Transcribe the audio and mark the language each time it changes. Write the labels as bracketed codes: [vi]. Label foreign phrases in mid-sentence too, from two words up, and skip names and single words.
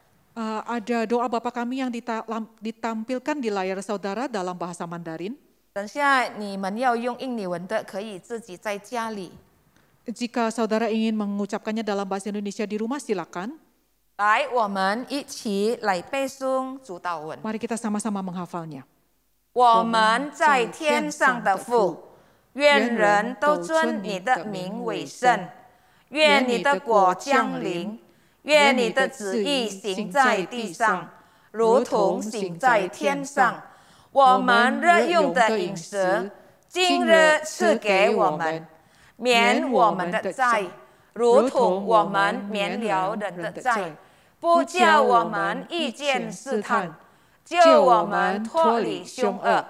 [id] Ada doa Bapa kami yang ditampilkan di layar saudara dalam bahasa Mandarin. [zh] 等下你们要用印尼文的，可以自己在家里。 [id] Jika saudara ingin mengucapkannya dalam bahasa Indonesia di rumah, silakan. [zh] 来，我们一起来背诵主祷文。 [id] Mari kita sama-sama menghafalnya. [zh] 我们在天上的父，愿人都尊你的名为圣，愿你的国降临，愿你的旨意行在地上，如同行在天上。我们日用的饮食，今日赐给我们，免我们的债，如同我们免了人的债，不叫我们遇见试探，救我们脱离凶恶。